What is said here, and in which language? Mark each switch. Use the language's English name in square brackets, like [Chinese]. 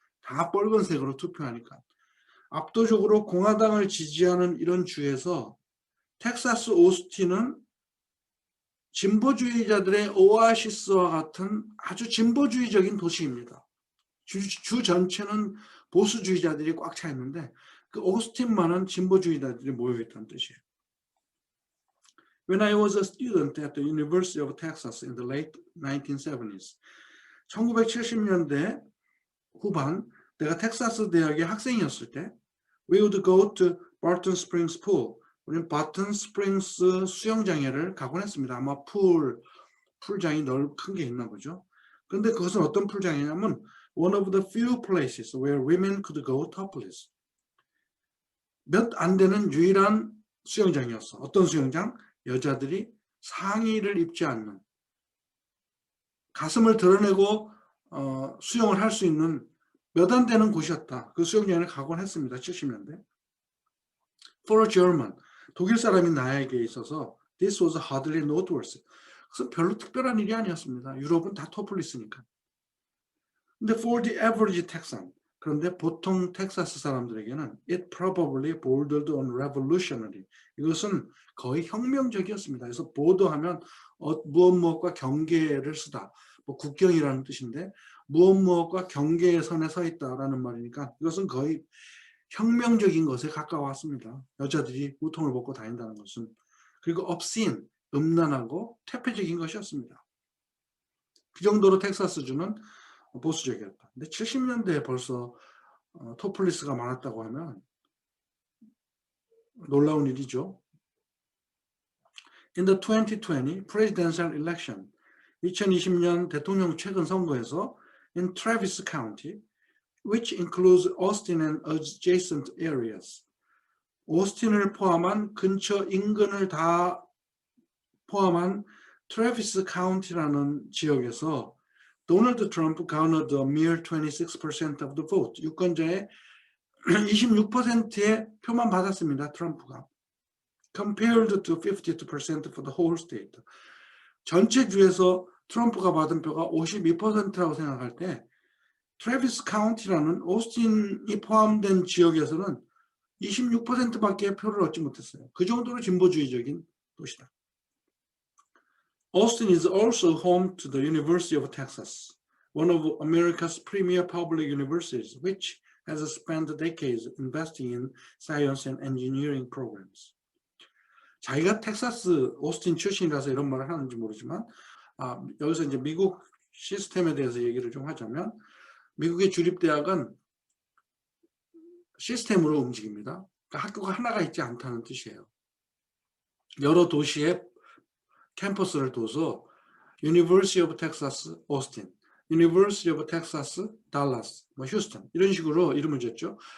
[Korean] 다 빨간색으로 투표하니까. 압도적으로 공화당을 지지하는 이런 주에서 텍사스 오스틴은 진보주의자들의 오아시스와 같은 아주 진보주의적인 도시입니다. 주 전체는 보수주의자들이 꽉 차 있는데 그 오스틴만은 진보주의자들이 모여있다는 뜻이에요. [English] When I was a student at the University of Texas in the late 1970s, [Korean] 1970년대 후반 내가 텍사스 대학의 학생이었을 때 [English] we would go to Barton Springs Pool. [Korean] 우리는 바튼 스프링스 수영장에를 가곤 했습니다. 아마 풀장이 큰 게 있나 보죠. 그런데 그것은 어떤 풀장이냐면 [English] one of the few places where women could go topless. [Korean] 몇 안 되는 유일한 수영장이었어. 어떤 수영장? 여자들이 상의를 입지 않는, 가슴을 드러내고 수영을 할 수 있는 몇 안 되는 곳이었다. 그 수영장에 가곤 했습니다. 70년대. [English] For a German, [Korean] 독일 사람인 나에게 있어서 [English] this was hardly noteworthy. [Korean] 그래서 별로 특별한 일이 아니었습니다. 유럽은 다 토플리스니까. 근데 [English] for the average Texan, [Korean] 그런데 보통 텍사스 사람들에게는 [English] it probably bordered on revolutionary. [Korean] 이것은 거의 혁명적이었습니다. 그래서 보더하면 무엇과 경계를 쓰다. 뭐 국경이라는 뜻인데 무엇과 경계의 선에 서 있다라는 말이니까 이것은 거의 혁명적인 것에 가까웠습니다. 여자들이 우통을 벗고 다닌다는 것은. 그리고 obscene, 음란하고 퇴폐적인 것이었습니다. 그 정도로 텍사스주는 보수적이었다. 근데 70년대에 벌써 토플리스가 많았다고 하면 놀라운 일이죠. [English] In the 2020 presidential election, [Korean] 2020년 대통령 최근 선거에서 [English] in Travis County, which includes Austin and adjacent areas, [Korean] 오스틴을 포함한 근처 인근을 다 포함한 트래비스 카운티라는 지역에서 [English] 도널드 트럼프 garnered a mere 26% of the vote. [Korean] 유권자의 26%의 표만 받았습니다. 트럼프가. [English] Compared to 52% for the whole state. [Korean] 전체 주에서 트럼프가 받은 표가 52%라고 생각할 때 트래비스 카운티라는 오스틴이 포함된 지역에서는 26%밖에 표를 얻지 못했어요. 그 정도로 진보주의적인 도시다. [English] Austin is also home to the University of Texas, one of America's premier public universities, which has spent decades investing in science and engineering programs. [Korean] 자기가 텍사스 오스틴 출신이라서 이런 말을 하는지 모르지만 여기서 이제 미국 시스템에 대해서 얘기를 좀 하자면 미국의 주립대학은 시스템으로 움직입니다. 그러니까 학교가 하나가 있지 않다는 뜻이에요. 여러 도시에 캠퍼스를 둬서 University of Texas, Austin, University of Texas, Dallas, 뭐 휴스턴 이런 식으로 이름을 줬죠.